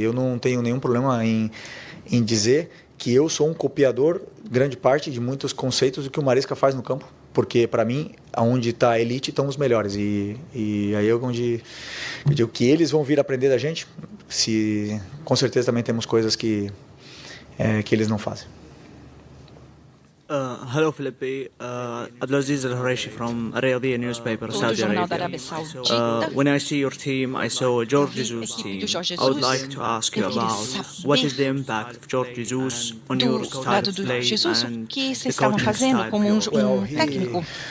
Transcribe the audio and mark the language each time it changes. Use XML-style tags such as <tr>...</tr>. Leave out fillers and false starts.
<pt>Eu não tenho nenhum problema em dizer que eu sou um copiador, grande parte, de muitos conceitos do que o Maresca faz no campo, porque, para mim, onde está a elite estão os melhores, e aí é onde eu digo que eles vão vir aprender da gente, com certeza também temos coisas que eles não fazem.</pt> <en>Hello, Felipe. Abdulaziz Al-Horeshi from Arabia newspaper, Saudi Arabia. When I see your team, I saw Jorge Jesus' team. I would like to ask you about what is the impact of Jorge Jesus on your style of play and</en> <pt>que vocês estavam fazendo como técnico.</pt>